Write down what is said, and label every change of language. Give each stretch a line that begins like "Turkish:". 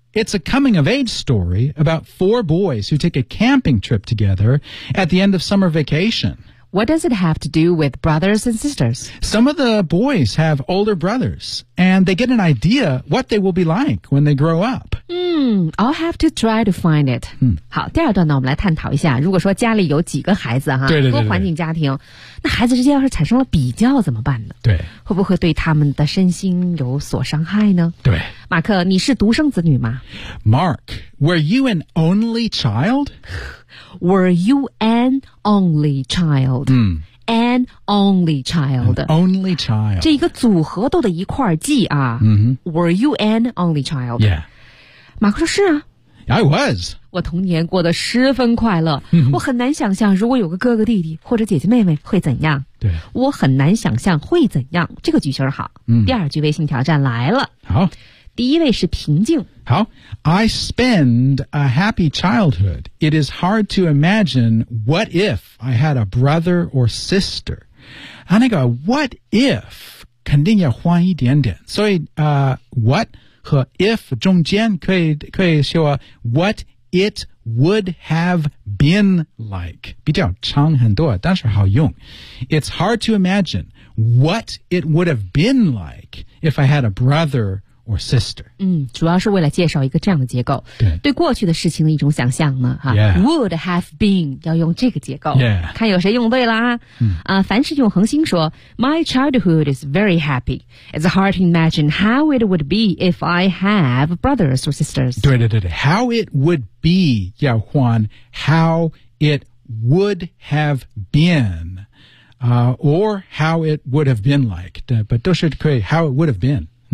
English: It's a coming-of-age story about four boys who take a camping trip together at the end of summer vacation. What does it have to do with brothers and sisters? Some of the boys have older brothers, and they get an idea what they will be like when they grow up. I'll have to try to find it.
Chinese: 好，第二段呢，我们来探讨一下，如果说家里有几个孩子哈，多环境家庭，那孩子之间要是产生了比较怎么办呢？对，会不会对他们的身心有所伤害呢？对，马克，你是独生子女吗
English: ？Mark, were you an only child? Were you an only child? An only child. An only child.
Chinese: 这一个组合都得一块记啊。
English: Were you an only child? Yeah.
Chinese: 马克说是啊
English: I was
Chinese: 我童年过得十分快乐、我很难想象如果有个哥哥弟弟或者姐姐妹妹会怎样对我很难想象会怎样这个句型好、第二句微信挑战来了好第一位是平静
English: 好 I spend a happy childhood It is hard to imagine What if I had a brother or sister
Chinese: 啊那个
English: What if
Chinese: 肯定要换一点点所以、
English: What和 if
Chinese: 中间可以说
English: what it would have been like
Chinese: 比较长很多但是好用
English: It's hard to imagine what it would have been like if I had a brother or sister
Chinese: 主要是为了介绍一个这样的结构对过去的事情的一种想象呢、would have been 要用这个结构、
English: yeah.
Chinese: 看有谁用对了、凡是用恒星说
English: My childhood is very happy It's hard to imagine how it would be if I have brothers or sisters 对 How it would be
Chinese: 要换
English: How it would have beenor how it would have been like
Chinese: 但都是可以
English: How it would have been